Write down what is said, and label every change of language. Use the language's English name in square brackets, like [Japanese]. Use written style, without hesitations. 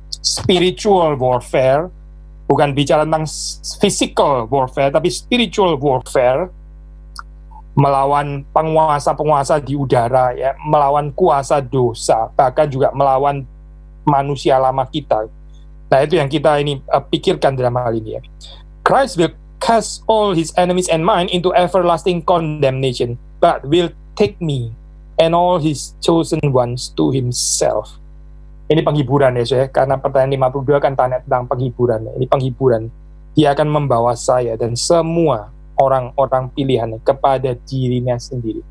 [Indonesian] Spiritual warfare, bukan bicara tentang physical warfare, tapi spiritual warfare, melawan penguasa-penguasa di udara ya, melawan kuasa dosa, bahkan juga melawan manusia lama kita. Nah, itu yang kita ini pikirkan dalam hal ini ya. [English] Christ will cast all his enemies and mine into everlasting condemnation, but will take me and all his chosen ones to himself. [Indonesian] Ini penghiburan ya, saya. Karena pertanyaan 52 kan tanya tentang penghiburan. Ini penghiburan. Dia akan membawa saya dan semua orang-orang pilihannya kepada dirinya sendiri.